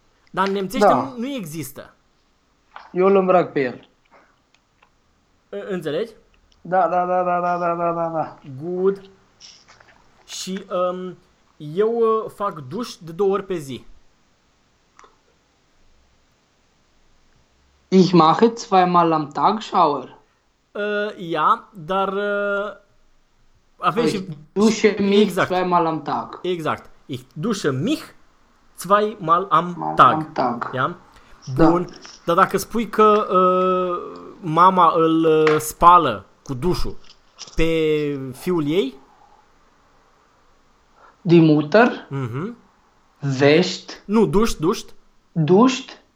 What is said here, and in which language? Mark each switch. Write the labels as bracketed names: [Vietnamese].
[Romanian] Dar în nemțește nu există. Eu îl îmbrac pe el. Înțelegi? Da, da, da, da, da, da, da, da. Good. Și eu fac duș de două ori pe zi. [German] Ich mache zweimal am Tag shower. [Romanian] Dar și [German] dusche mich exact. Zweimal am Tag. [Romanian] Exact. [German] Ich dusche mich zweimal am Tag. Am Tag. [Romanian] Ja? Bun. Da. Dar dacă spui că mama îl spală cu dușul pe fiul ei? [German] Die Mutter? Wäscht? [Romanian] Nu, duscht. [German] Duscht?